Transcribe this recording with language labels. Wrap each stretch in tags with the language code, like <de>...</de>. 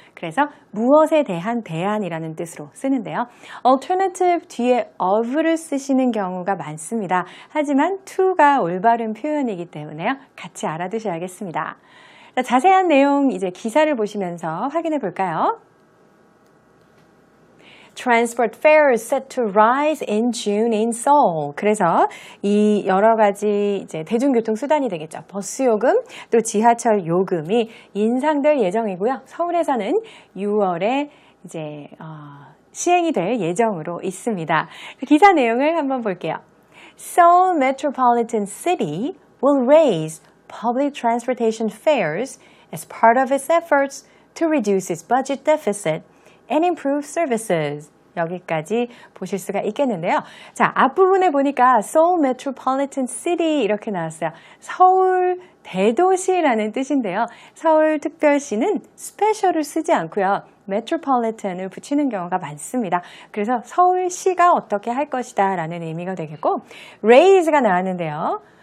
<ko>그래서 무엇에 대한 대안이라는 뜻으로 쓰는데요. alternative 뒤에 of를 쓰시는 경우가 많습니다. 하지만 to가 올바른 표현이기 때문에요. 같이 알아두셔야겠습니다. 자, 자세한 내용 이제 기사를 보시면서 확인해 볼까요?</ko> <en>Transport fares set to rise in June in Seoul.</en> <ko>그래서 이 여러 가지 이제 대중교통 수단이 되겠죠. 버스 요금, 또 지하철 요금이 인상될 예정이고요. 서울에서는 6월에 이제 시행이 될 예정으로 있습니다. 기사 내용을 한번 볼게요.</ko> <en>Seoul Metropolitan City will raise public transportation fares as part of its efforts to reduce its budget deficit and improve services.</en> <ko>여기까지 보실 수가 있겠는데요. 자, 앞부분에 보니까 Seoul Metropolitan City 이렇게 나왔어요. 서울 대도시라는 뜻인데요. 서울특별시는 스페셜을 쓰지 않고요. Metropolitan을 붙이는 경우가 많습니다. 그래서 서울시가 어떻게 할 것이다 라는 의미가 되겠고 raise가 나왔는데요.</ko>